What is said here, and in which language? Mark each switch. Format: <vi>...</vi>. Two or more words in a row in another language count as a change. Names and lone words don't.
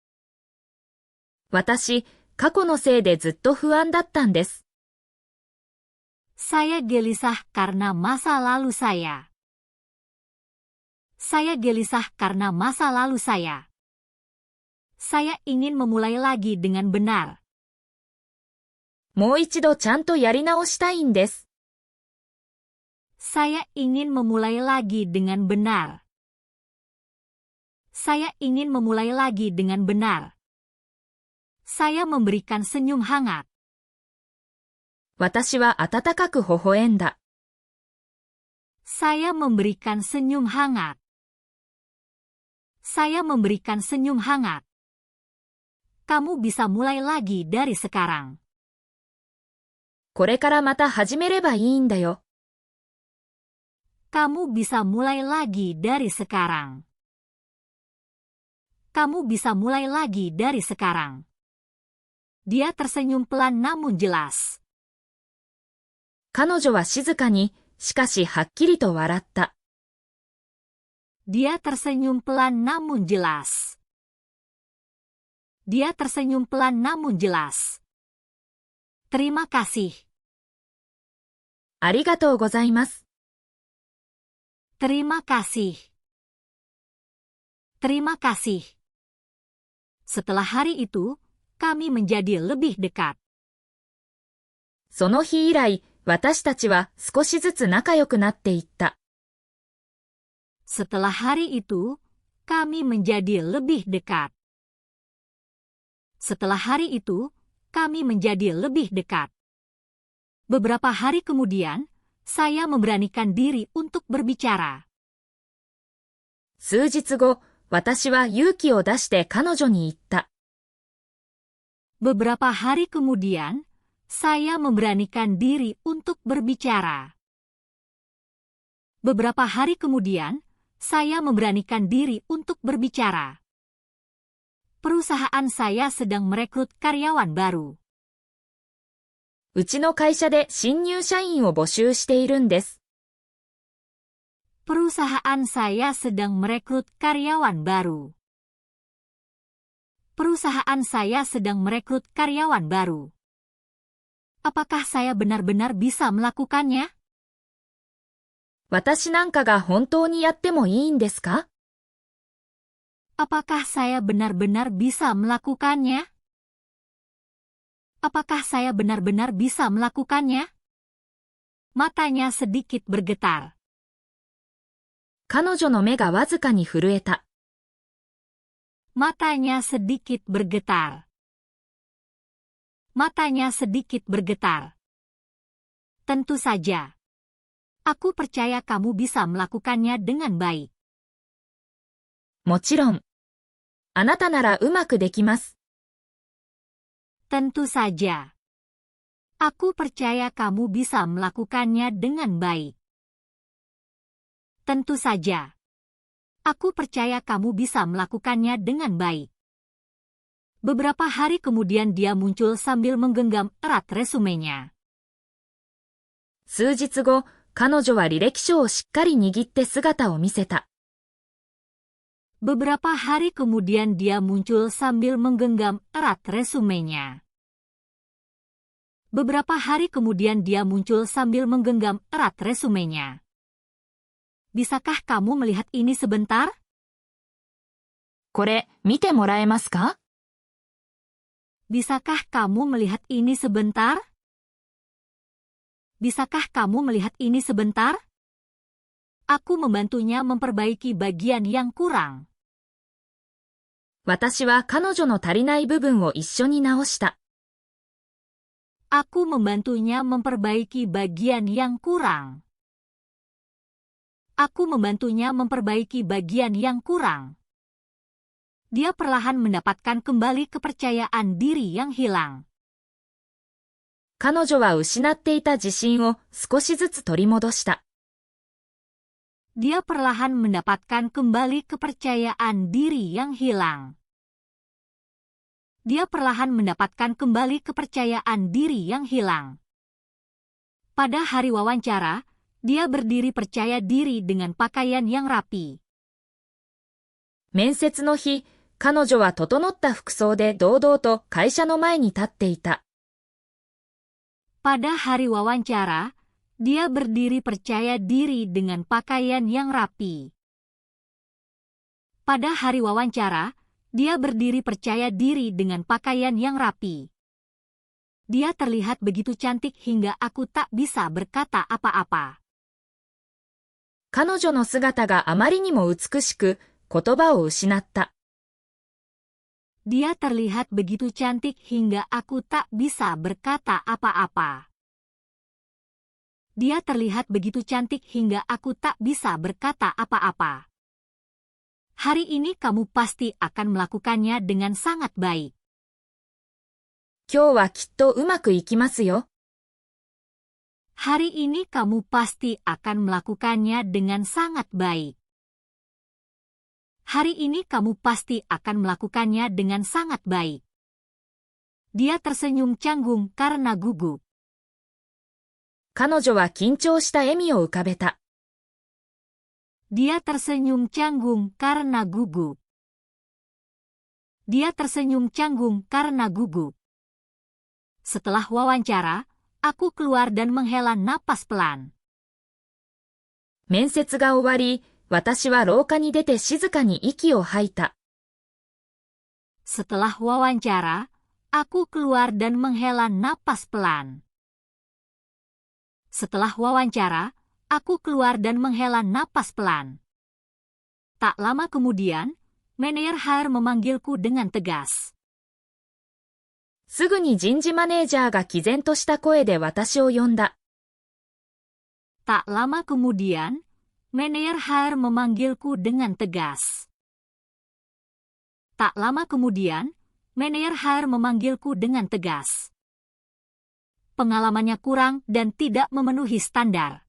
<ja>私、過去のせいでずっと不安だったんです。</ja> <id>Saya gelisah karena masa lalu saya. Saya gelisah karena masa lalu saya. Saya ingin memulai lagi dengan benar.</id> <ja>もう一度ちゃんとやり直したいんです。</ja> <id>Saya ingin memulai lagi dengan benar. Saya ingin memulai lagi dengan benar. Saya memberikan senyum hangat.</id> <ja>私は温かく微笑んだ。</ja> <id>Saya memberikan senyum hangat. Saya memberikan senyum hangat. Kamu bisa mulai lagi dari sekarang.</id> <ja>これからまた始めればいいんだよ。</ja> <id>Kamu bisa mulai lagi dari sekarang. Kamu bisa mulai lagi dari sekarang. Dia tersenyum pelan namun jelas.</id> <ja>彼女は静かに、しかしはっきりと笑った。</ja> <id>Dia tersenyum pelan namun jelas. Dia tersenyum pelan namun jelas. Terima kasih.</id> <ja>ありがとうございます。</ja> <id>Terima kasih. Terima kasih. Setelah hari itu, kami menjadi lebih dekat.</id> <ja>その日以来、私たちは少しずつ仲良くなっていった。</ja> <id>Setelah hari itu, kami menjadi lebih dekat. Setelah hari itu, kami menjadi lebih dekat. Beberapa hari kemudian, saya memberanikan diri untuk berbicara.</id> <ja>数日後、私は勇気を出して彼女に言った。</ja> <id>Beberapa hari kemudian, saya memberanikan diri untuk berbicara. Beberapa hari kemudian, saya memberanikan diri untuk berbicara. Perusahaan saya sedang merekrut karyawan baru.</id> <ja>うちの会社で新入社員を募集しているんです。</ja> <id>Perusahaan saya sedang merekrut karyawan baru. Perusahaan saya sedang merekrut karyawan baru. Apakah saya benar-benar bisa melakukannya?</id> <ja>私なんかが本当にやってもいいんですか？</ja> <id>Apakah saya benar-benar bisa melakukannya? Apakah saya benar-benar bisa melakukannya? Matanya sedikit bergetar.</id> <ja>彼女の目がわずかに震えた。</ja> <id>Matanya sedikit bergetar. Matanya sedikit bergetar. Tentu saja. Aku percaya kamu bisa melakukannya dengan baik.</id> <ja>もちろん。あなたならうまくできます。</ja> <id>Tentu saja. Aku percaya kamu bisa melakukannya dengan baik. Tentu saja. Aku percaya kamu bisa melakukannya dengan baik. Beberapa hari kemudian dia muncul sambil menggenggam erat resumenya.</id> <ja>数日後、彼女は履歴書をしっかり握って姿を見せた。</ja> <id>Beberapa hari kemudian dia muncul sambil menggenggam erat resumenya. Beberapa hari kemudian dia muncul sambil menggenggam erat resumenya. Bisakah kamu melihat ini sebentar?</id> <ja>これ、見てもらえますか？</ja> <id>Bisakah kamu melihat ini sebentar? Bisakah kamu melihat ini sebentar? Aku membantunya memperbaiki bagian yang kurang.</id> <ja>私は彼女の足りない部分を一緒に直した。</ja> <id>Aku membantunya memperbaiki bagian yang kurang. Aku membantunya memperbaiki bagian yang kurang. Dia perlahan mendapatkan kembali kepercayaan diri yang hilang.</id> <ja>彼女は失っていた自信を少しずつ取り戻した。</ja> <id>Dia perlahan mendapatkan kembali kepercayaan diri yang hilang. Dia perlahan mendapatkan kembali kepercayaan diri yang hilang. Pada hari wawancara, dia berdiri percaya diri dengan pakaian yang rapi.</id> <ja>面接の日、彼女は整った服装で堂々と会社の前に立っていた。</ja> <id>Pada hari wawancara, dia berdiri percaya diri dengan pakaian yang rapi. Pada hari wawancara, dia berdiri percaya diri dengan pakaian yang rapi. Dia terlihat begitu cantik hingga aku tak bisa berkata apa-apa.</id> <ja>彼女の姿があまりにも美しく、言葉を失った。</ja> <id>Dia terlihat begitu cantik hingga aku tak bisa berkata apa-apa. Dia terlihat begitu cantik hingga aku tak bisa berkata apa-apa. Hari ini kamu pasti akan melakukannya dengan sangat baik.</id> <ja>今日はきっとうまくいきますよ。</ja> <id>Hari ini kamu pasti akan melakukannya dengan sangat baik. Hari ini kamu pasti akan melakukannya dengan sangat baik. Dia tersenyum canggung karena gugup.</id> <ja>彼女は緊張した笑みを浮かべた。</ja> <id>Dia tersenyum canggung karena gugup. Dia tersenyum canggung karena gugup. Setelah wawancara, aku keluar dan menghela napas pelan.</id> <ja>面接が終わり、私は廊下に出て静かに息を吐いた。</ja> <id>Setelah wawancara, aku keluar dan menghela napas pelan. Setelah wawancara, aku keluar dan menghela napas pelan. Tak lama kemudian, manajer HR memanggilku dengan tegas.</id> <ja>すぐに人事マネージャーが毅然とした声で私を呼んだ。</ja> <id>Tak lama kemudian, Manager memanggilku dengan tegas. Tak lama kemudian, Manager memanggilku dengan tegas. Pengalamannya kurang dan tidak memenuhi standar.</id>